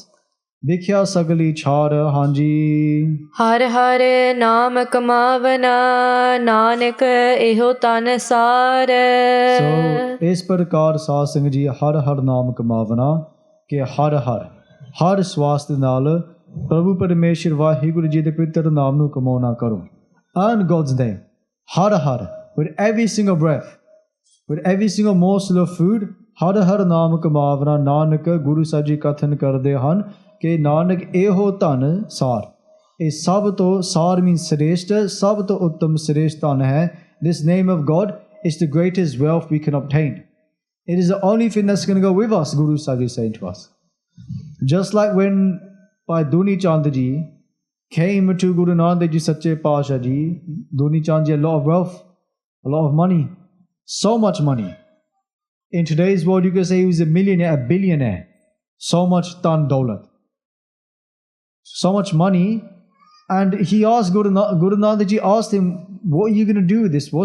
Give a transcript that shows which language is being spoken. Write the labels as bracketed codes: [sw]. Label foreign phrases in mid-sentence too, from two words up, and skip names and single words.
[pa] ਬਿਖਿਆ ਸਗਲੀ ਛਾਰ ਹਾਂਜੀ. ਹਰ ਹਰ ਨਾਮ ਕਮਾਵਨਾ ਨਾਨਕ ਇਹੋ ਤਨ ਸਾਰ। So ਇਸ ਪ੍ਰਕਾਰ ਸਾਧ ਸੰਗਤ ਜੀ ਹਰ ਹਰ ਨਾਮ ਕਮਾਵਨਾ, ਕਿ ਹਰ ਸਵਾਸ ਦੇ ਨਾਲ ਪ੍ਰਭੂ ਪਰਮੇਸ਼ਰ ਵਾਹਿਗੁਰੂ ਜੀ ਦੇ ਪਵਿੱਤਰ ਨਾਮ ਨੂੰ ਕਮਾਉਣਾ ਕਰੋ। [en] Earn God's name, har, with every single breath, with every single morsel of food, [pa] har ਨਾਮ ਕਮਾਵਨਾ। ਨਾਨਕ ਗੁਰੂ ਸਾਹਿਬ ਜੀ ਕਥਨ ਕਰਦੇ ਹਨ ਕਿ ਨਾਨਕ ਇਹੋ ਧਨ ਸਾਰ, ਇਹ ਸਭ ਤੋਂ ਸਾਰ means ਸ੍ਰੇਸ਼ਟ, ਸਭ ਤੋਂ ਉੱਤਮ ਸ੍ਰੇਸ਼ਟ ਧਨ ਹੈ। [en] This name of God is the greatest wealth we can obtain. It is the only thing that's going to go with us, Guru Sahib is saying to us. Just like when Bhai Duni Chand ji came to Guru Nanak Dev Ji Sache Pasha ji, Duni Chand ji, a lot of wealth, a lot of money, so much money. In today's world, you can say he was a millionaire, a billionaire. So much [pa] ਤਨ ਦੌਲਤ, [en] so much money. And he asked Guru Nanak Dev Ji asked him, what are you going to do with this?